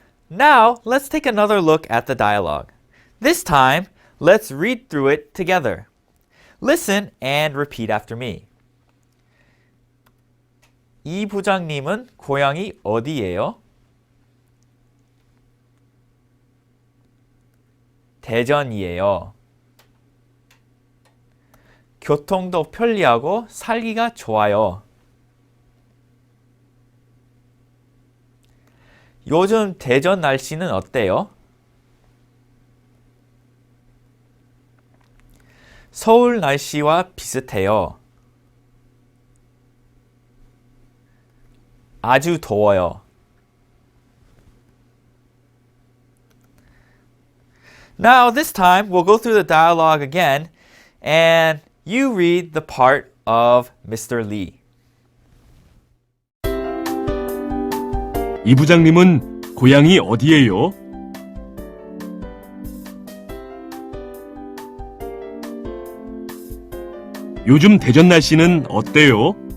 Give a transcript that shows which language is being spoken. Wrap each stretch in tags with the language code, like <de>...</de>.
<en>Now, let's take another look at the dialogue. This time, let's read through it together. Listen and repeat after me.</en> <ko>이 부장님은 고향이 어디예요? 대전이에요. 교통도 편리하고 살기가 좋아요. 요즘 대전 날씨는 어때요? 서울 날씨와 비슷해요. 아주 더워요.</ko> <en>Now, this time, we'll go through the dialogue again, and you read the part of Mr. Lee.</en> <ko>이 부장님은 고향이 어디예요? 요즘 대전 날씨는 어때요?</ko>